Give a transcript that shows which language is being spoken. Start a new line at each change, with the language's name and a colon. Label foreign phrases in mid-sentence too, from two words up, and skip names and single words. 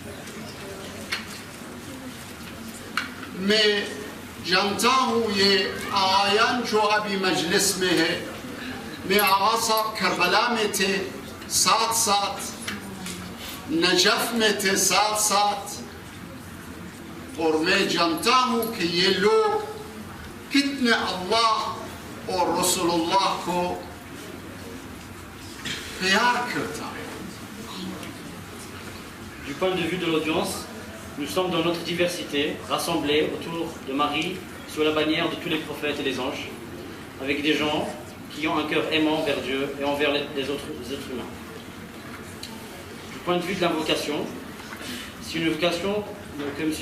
Hindi: मैं जानता हूँ ये आयन जो अभी मजलिस में है, मैं आगा साहब करबला में थे साथ साथ, नजफ में थे साथ साथ, और मैं जानता हूँ कि ये लोग कितने अल्लाह और रसूलुल्लाह को प्यार करता है.
French: Du point de vue de l'audience, nous sommes dans notre diversité, rassemblés autour de Marie, sous la bannière de tous les prophètes et les anges, avec des gens qui ont un cœur aimant vers Dieu et envers les autres êtres humains. Du point de vue de l'invocation, c'est une invocation que M.